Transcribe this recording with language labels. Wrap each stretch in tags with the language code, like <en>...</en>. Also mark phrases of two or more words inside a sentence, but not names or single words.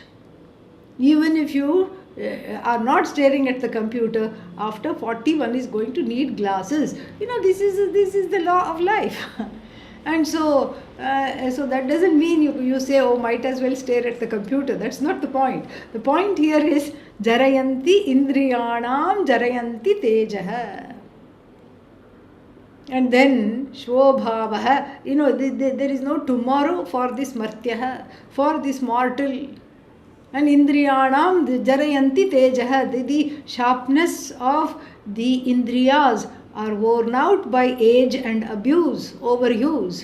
<en>Even if you are not staring at the computer, after 40 one is going to need glasses. This is the law of life. And so that doesn't mean you say, oh, might as well stare at the computer. That's not the point. The point here is</en> <sa>jarayanti indriyanam jarayanti tejaha.</sa> <en>And then Shvobhavaha, there is no tomorrow for this martyaha, for this mortal.</en> <sa>And Indriyanam Jarayanti Tejaha,</sa> <en>the sharpness of the Indriyas are worn out by age and abuse, overuse.</en>